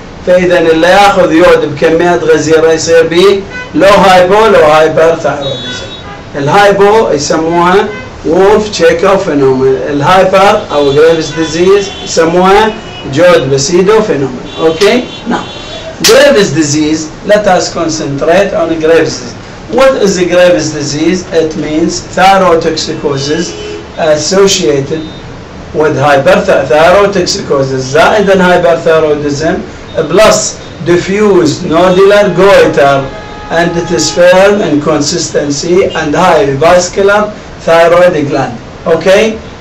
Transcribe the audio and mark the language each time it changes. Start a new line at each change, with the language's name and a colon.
Arabic: فإذا اللي ياخذ يود بكميات غزيرة يصير به لو هايبو لو hyperthyroidism. الهايبو يسموها Wolf check-off phenomenon. الهايبر أو Graves' disease يسموها جود بسيدو phenomenon.
English: Okay? Now, Graves' disease, let us concentrate on Graves' disease. What is a Graves' disease? It means thyrotoxicosis associated with hyperthyrotoxicosis زائد hyperthyroidism plus diffuse nodular goiter, and it is firm in consistency and highly vascular thyroid gland. Okay?